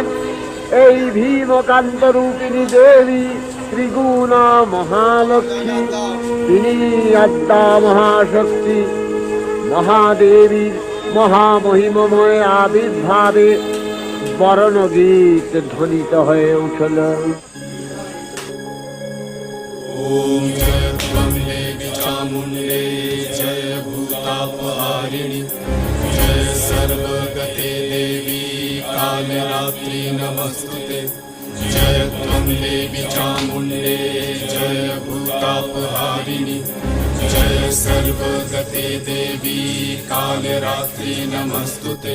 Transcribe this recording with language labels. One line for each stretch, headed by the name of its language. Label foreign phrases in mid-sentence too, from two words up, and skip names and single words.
Bangla: এই ভীমকান্ত রূপিণী দেবী ত্রিগুণা মহালক্ষ্মী, তিনি আদ্যা মহাশক্তি। মহাদেবীর মহামহিমময় আবির্ভাবে বরণগীত ধ্বনিত হয়ে উঠল।
Sanskrit: ॐ जय त्वं देवी चामुण्डे जय भूतापहारिणि जय सर्वगते देवी कालरात्रि नमस्तुते। जय त्वं देवी चामुण्डे जय भूतापहारिणि जय सर्वगते देवी कालरात्रि नमस्तुते।